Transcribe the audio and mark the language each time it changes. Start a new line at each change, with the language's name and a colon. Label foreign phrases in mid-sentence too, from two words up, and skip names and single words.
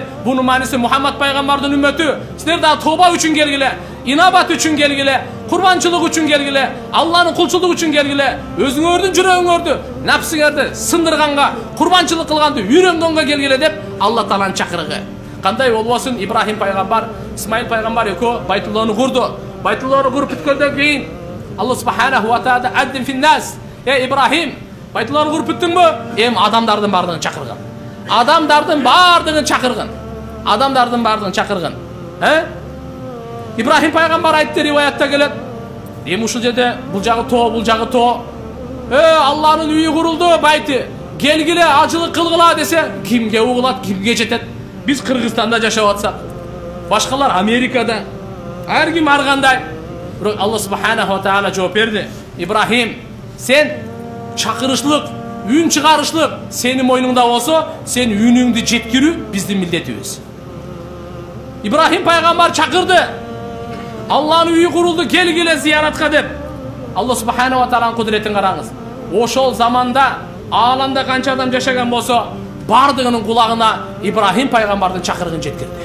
Kyrgyz: Бунун мааниси Мухаммад пайгамбардын үммөтү. Силер дагы тооба үчүн келгиле, инабат үчүн келгиле, курбанчылык үчүн келгиле, Алланын кулчулугу үчүн келгиле, өзүңөрдүн жүрөгүңөрдү, напсыңарды сындырганга, курбанчылык кылганды үйрөнгөнгө келгиле деп Алла Тааланын чакырыгы. Кандай болбосун, Ибрахим пайгамбар, Исмаил пайгамбар экөө Байтулланы курду. Байтулланы куруп бүткөндөн кийин Алла
Arabic: سبحانه وتعالى وأذن في الناس.
Kyrgyz: Ибрахим, Байтулланы куруп бүттүңбү? Адамдардын бардыгын чакыргын. Адамдардын бардыгын чакыргын. Адамдардын бардыгын чакыргын. Ибрахим пайгамбар айтты, риваятта келет. Ушул жерде бул жагы тоо, бул жагы тоо. Алланын үйү курулду, байты. Келгиле, ажылык кылгыла десе, кимге угулат, кимге жетет? Биз Кыргызстанда жашап атсак, башкалар Америкада, ар ким ар кандай. Бирок Алла
Arabic: سبحانه وتعالى
Kyrgyz: жооп берди. Ибрахим, сен чакырышлык, үн чыгарышлык сенин мойнуңда болсо, сен үнүңдү жеткирүү биздин милдетибиз. Ибрахим пайгамбар чакырды. Алланын үйү курулду, келгиле зияратка деп. Алла
Arabic: سبحانه وتعالى
Kyrgyz: кудуретин караңыз. Ошол заманда ааламда канча адам жашаган болсо, бардыгынын кулагына Ибрахим пайгамбардын чакырыгын жеткирди.